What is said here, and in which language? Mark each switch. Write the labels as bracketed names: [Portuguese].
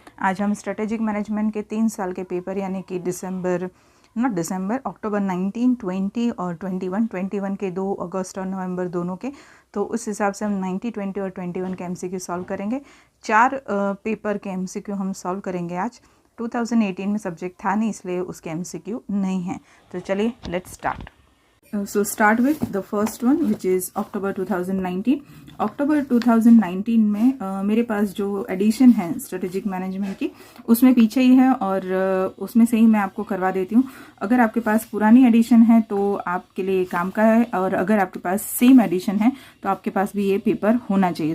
[Hindi] आज हम strategic management के 3 साल के पेपर यानी कि अक्टूबर 19, 20 और 21 के 2 अगस्त और नवंबर दोनों के, तो उस हिसाब से हम 90, 20 और 21 के एमसीक्यू सॉल्व करेंगे। 4 पेपर के एमसीक्यू हम सॉल्व करेंगे आज। 2018 में सब्जेक्ट था नहीं, इसलिए उसके एमसीक्यू नहीं हैं। तो चलिए [English] Let's start. So start with the first one which is October 2019. [Hindi] अक्टूबर 2019 में मेरे पास जो एडिशन है स्ट्रेटेजिक मैनेजमेंट की, उसमें पीछे ही है और उसमें से ही मैं आपको करवा देती हूँ। अगर आपके पास पुरानी एडिशन है तो आपके लिए काम का है, और अगर आपके पास सेम एडिशन है तो आपके पास भी ये पेपर होना चाहिए।